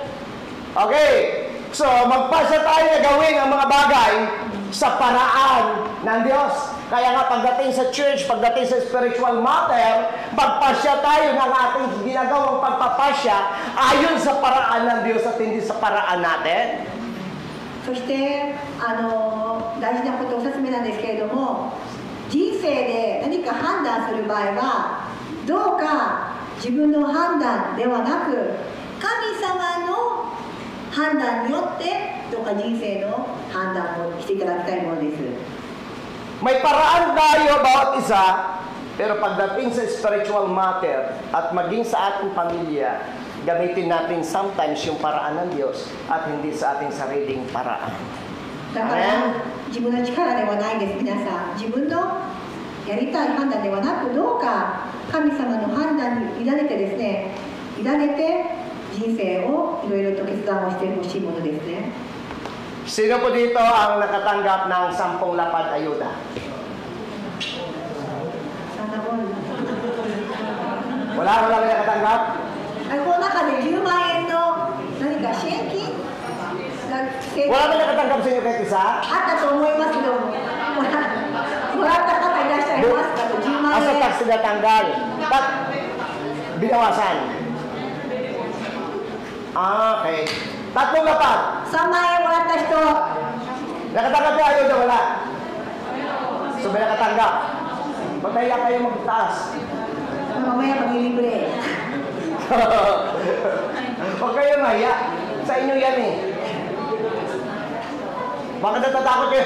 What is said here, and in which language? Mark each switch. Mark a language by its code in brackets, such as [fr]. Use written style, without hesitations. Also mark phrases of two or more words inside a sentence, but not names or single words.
[tl] Okay, so magpasya tayo na gawin ang mga bagay sa paraan ng Diyos. Kaya nga pagdating sa church, pagdating sa [en] spiritual matter, [tl] magpasya tayo ng ating ginagawang pagpapasya ayon sa paraan ng Diyos at hindi sa paraan natin. [ja] そして大事なことを2つ目なんですけれども、人生で何か判断する場合はどうか自分の判断ではnaく神様の判断によってどうか人生の判断をしていただきたいものです。 [tl] May paraan tayo bawat isa, pero pagdating sa [en] spiritual matter [tl] at maging sa ating pamilya, gamitin natin sometimes yung paraan ng Diyos at hindi sa ating sariling paraan. [ja] だから自分の力ではないです。皆さん、自分のやりたい判断ではなく、どうか神様の判断に委ねてですね、委ねて人生をいろいろと決断をしてほしいものですね。 [tl] Sino po dito ang nakatanggap ng 10 lapad ayuda? Wala may nakatanggap? [ja] この中で10万円の何か支援金 [tl] Wala may nakatanggap sa inyo kahit isa? [ja] あったと思いますけども、もらった方いらっしゃいますかと、10万 [tl] Asa [ja] 円 [tl] tax tinatanggal? Binawasan? Okay. 3 lapad. [ja] 3 万円もらった人、 [tl] Nakatanggap niya ayuda, wala. So may nakatanggap. Magkaya kayo magtaas. mamaya mag-libre. Huwag kayo maya. Sa inyo yan eh. Bakit natatakot kayo?